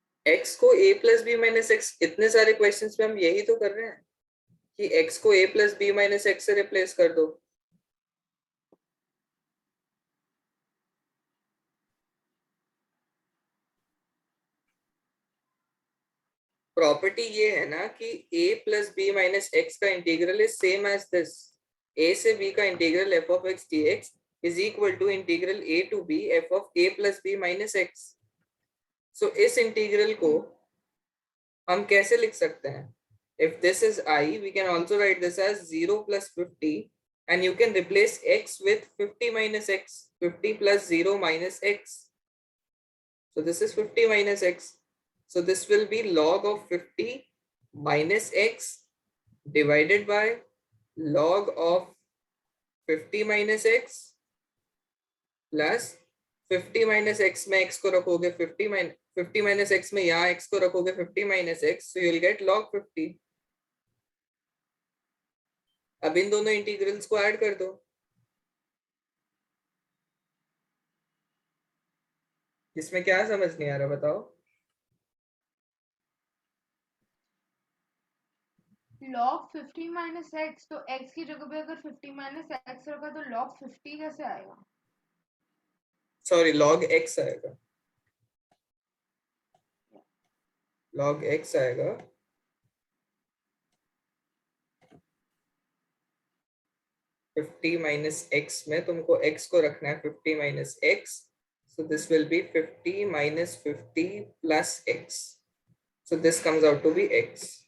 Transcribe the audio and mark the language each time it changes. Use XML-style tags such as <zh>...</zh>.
<hi>x को a plus b minus x, इतने सारे क्वेश्चंस में हम यही तो कर रहे हैं कि x को a plus b minus x से रिप्लेस कर दो. प्रॉपर्टी ये है ना कि a plus b minus x का integral is same as this. a से b का integral f of x dx is equal to integral a to b f of a plus b minus x. सो इस integral को हम कैसे लिख सकते हैं?</hi> <en>If this is I, we can also write this as 0 plus 50, and you can replace x with 50 minus x, 50 plus 0 minus x. So this is 50 minus x. So this will be log of 50 minus x divided by log of 50 minus x plus 50 minus x</en> <hi>में x को रखोगे 50 minus x</hi> <en>में यहाँ x को रखोगे 50 minus x, so you'll get log 50.</en> <hi>अब इन दोनों integrals को ऐड कर दो. इसमें क्या समझ नहीं आ रहा बताओ. log 50 minus x, तो x की जगह पे अगर 50 minus x रखा तो log 50 कैसे आएगा? सॉरी, log x आएगा. log x आएगा.</hi> <en>fifty minus x</en> <hi>में तुमको x को रखना है</hi> <en>50 minus x, so this will be 50 minus 50 plus x, so this comes out to be x.</en>